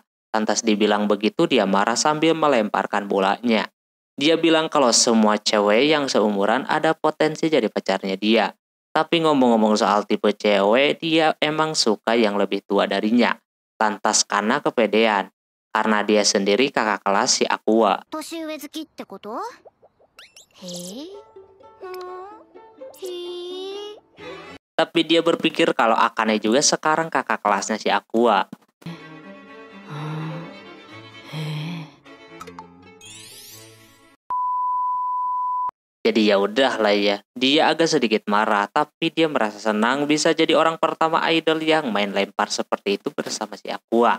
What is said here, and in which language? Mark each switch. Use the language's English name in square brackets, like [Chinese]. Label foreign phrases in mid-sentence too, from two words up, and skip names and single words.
[Indonesian] Lantas dibilang begitu dia marah sambil melemparkan bolanya. Dia bilang kalau semua cewek yang seumuran ada potensi jadi pacarnya dia. Tapi ngomong-ngomong soal tipe cewek, dia emang suka yang lebih tua darinya. Lantas karena kepedean. Karena dia sendiri kakak kelas si Aqua. [Japanese] 年上好きってこと？へえ。へえ。 [Indonesian] Tapi dia berpikir kalau Akane juga sekarang kakak kelasnya si Aqua. Jadi ya udah lah ya. Dia agak sedikit marah, tapi dia merasa senang bisa jadi orang pertama idol yang main lempar seperti itu bersama si Aqua.